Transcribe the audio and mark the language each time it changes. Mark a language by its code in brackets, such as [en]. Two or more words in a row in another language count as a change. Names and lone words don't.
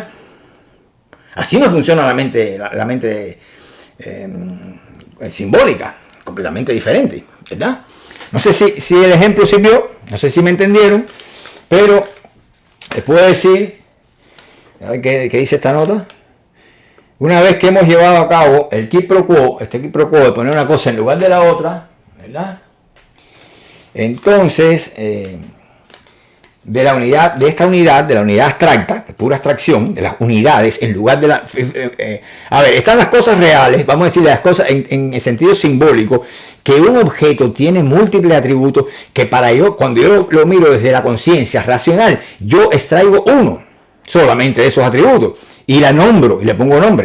[es] Así no funciona la mente simbólica. Completamente diferente, ¿verdad? No sé si el ejemplo sirvió. No sé si me entendieron. Pero les puedo decir, a ver qué dice esta nota. Una vez que hemos llevado a cabo el [la] quid pro quo, [es] este [la] quid pro quo [es] de poner una cosa en lugar de la otra, ¿verdad? Entonces, de la unidad abstracta, que es pura abstracción, de las unidades en lugar de la... a ver, están las cosas reales, vamos a decir las cosas en el sentido simbólico, que un objeto tiene múltiples atributos, que cuando yo lo miro desde la conciencia racional, yo extraigo uno solamente de esos atributos, y la nombro, y le pongo nombre.